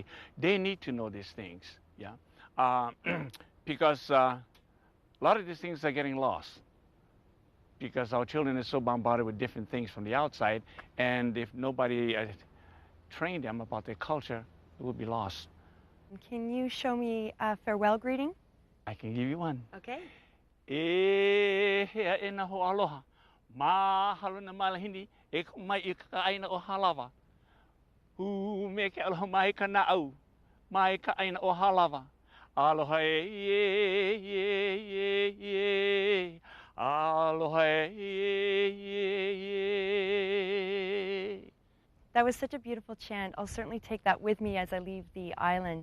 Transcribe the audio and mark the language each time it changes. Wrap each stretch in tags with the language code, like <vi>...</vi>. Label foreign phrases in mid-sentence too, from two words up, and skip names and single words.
<en>They need to know these things, yeah? Because a lot of these things are getting lost because our children are so bombarded with different things from the outside, and if nobody trained them about their culture, it would be lost. Can you show me a farewell greeting? I can give you one. Okay.</en> <haw>E hea e na ho aloha. Mahalo na malahini e mai I ka aina o halawa. Hu me ke aloha mai ka na au. Mai ka aina o halawa. Aloha e. Aloha e.</haw> <en>That was such a beautiful chant. I'll certainly take that with me as I leave the island.</en>